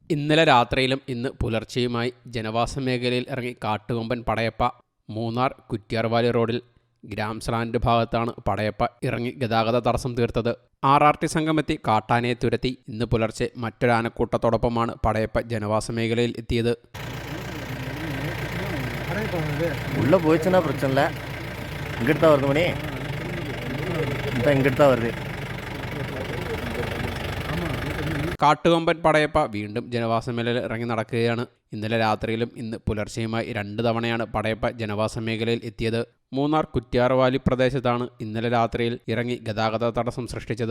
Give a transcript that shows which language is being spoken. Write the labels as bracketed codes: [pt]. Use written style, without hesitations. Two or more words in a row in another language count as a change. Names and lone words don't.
[ml] ഇന്നലെ രാത്രിയിലും ഇന്ന് പുലർച്ചെയുമായി ജനവാസ മേഖലയിൽ ഇറങ്ങി കാട്ടുകൊമ്പൻ പടയപ്പ. മൂന്നാർ കുറ്റ്യാർവാലി റോഡിൽ ഗ്രാംസ്ലാൻഡ് ഭാഗത്താണ് പടയപ്പ ഇറങ്ങി ഗതാഗത തടസ്സം തീർത്തത്. RRT സംഘമെത്തി കാട്ടാനയെ തുരത്തി. ഇന്ന് പുലർച്ചെ മറ്റൊരാനക്കൂട്ടത്തോടൊപ്പമാണ് പടയപ്പ ജനവാസ മേഖലയിൽ എത്തിയത്. [ta] உள்ள போயிடுச்சுன்னா பிரச்சனை இல்லை. இங்கிட்டு தான் வருது மணி, இங்கிட்டு தான் வருது. [ml] കാട്ടുകൊമ്പൻ പടയപ്പ വീണ്ടും ജനവാസ മേഖലയിൽ ഇറങ്ങി നടക്കുകയാണ്. ഇന്നലെ രാത്രിയിലും ഇന്ന് പുലർച്ചെയുമായി 2 തവണയാണ് പടയപ്പ ജനവാസ മേഖലയിൽ എത്തിയത്. മൂന്നാർ കുറ്റ്യാർവാലി പ്രദേശത്താണ് ഇന്നലെ രാത്രിയിൽ ഇറങ്ങി ഗതാഗത തടസ്സം സൃഷ്ടിച്ചത്.